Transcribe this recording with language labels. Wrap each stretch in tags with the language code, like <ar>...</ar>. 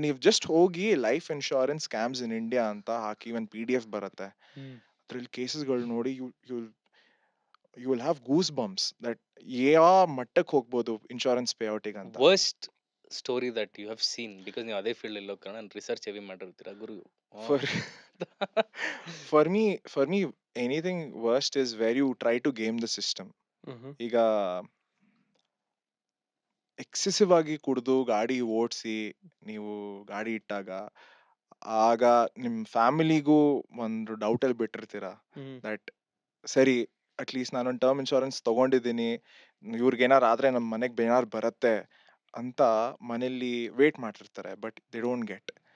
<kn>ನೀವು ಜಸ್ಟ್ ಹೋಗಿ</kn> <en>life insurance scams in India</en> <kn>ಅಂತ ಹಾಕಿ ಒಂದು PDF ಬರುತ್ತೆ. ಅದ್ರಲ್ಲಿ ಕೇಸಸ್ಗಳು ನೋಡಿ</kn> <en>you will have goose bumps that</en> <kn>ಯಾವ ಮಟ್ಟಕ್ಕೆ ಹೋಗ್ಬೋದು ಇನ್ಶೂರೆನ್ಸ್ ಪೇಔಟಿಗೆ ಅಂತ.</kn> <en>worst story that you have seen,</en> <kn>because ನೀವು ಅದೇ ಫೀಲ್ಡ್ ಇಲ್ಲೋ ಕಾರಣ research heavy ಮಾಡಿರ್ತೀರಾ Guru.</kn> <en>For me anything worst is where you try to game the system.</en> <kn>ಈಗ ಎಕ್ಸೆಸಿವ್ ಆಗಿ ಕುಡಿದು ಗಾಡಿ ಓಡಿಸಿ ನೀವು ಗಾಡಿ ಇಟ್ಟಾಗ, ಆಗ ನಿಮ್ ಫ್ಯಾಮಿಲಿಗೂ ಒಂದು ಡೌಟ್ ಅಲ್ಲಿ ಬಿಟ್ಟಿರ್ತೀರಾ ದಟ್ ಸರಿ ಅಟ್ಲೀಸ್ಟ್ ನಾನೊಂದು ಟರ್ಮ್ ಇನ್ಶೂರೆನ್ಸ್ ತಗೊಂಡಿದ್ದೀನಿ, ಇವ್ರಿಗೇನಾರು ಆದ್ರೆ ನಮ್ಮ ಮನೆಗೆ ಏನಾರು ಬರುತ್ತೆ ಅಂತ ಮನೇಲಿ ವೇಟ್ ಮಾಡ್ತಿರ್ತಾರೆ.</kn> <en>But they don't get.</en>